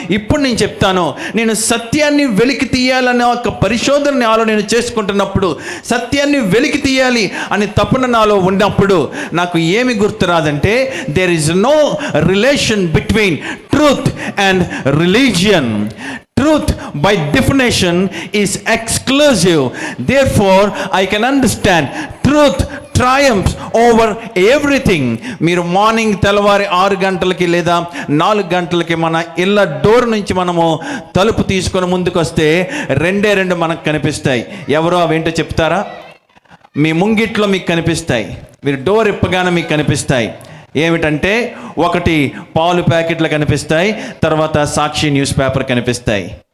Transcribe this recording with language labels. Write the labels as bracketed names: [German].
[Telugu] ఇప్పుడు నేను చెప్తాను, నేను సత్యాన్ని వెలికి తీయాలనే ఒక పరిశోధన నాలో నేను చేసుకుంటున్నప్పుడు, సత్యాన్ని వెలికి తీయాలి అని తపన నాలో ఉన్నప్పుడు నాకు ఏమి గుర్తురాదంటే, [English] There is no relation between truth and religion. Truth by definition is exclusive. Therefore, I can understand truth triumphs over everything. [Telugu] మీరు మార్నింగ్ తెల్లవారి 6 గంటలకి లేదా 4 గంటలకి మన ఇళ్ళ డోర్ నుంచి మనము తలుపు తీసుకొని ముందుకు వస్తే రెండు మనకు కనిపిస్తాయి. ఎవరో అవేంటో చెప్తారా? మీ ముంగిట్లో మీకు కనిపిస్తాయి. మీరు డోర్ ఇప్పగానే మీకు కనిపిస్తాయి. ఏమిటంటే, ఒకటి పాలు ప్యాకెట్లు కనిపిస్తాయి, తర్వాత సాక్షి న్యూస్ పేపర్ కనిపిస్తాయి.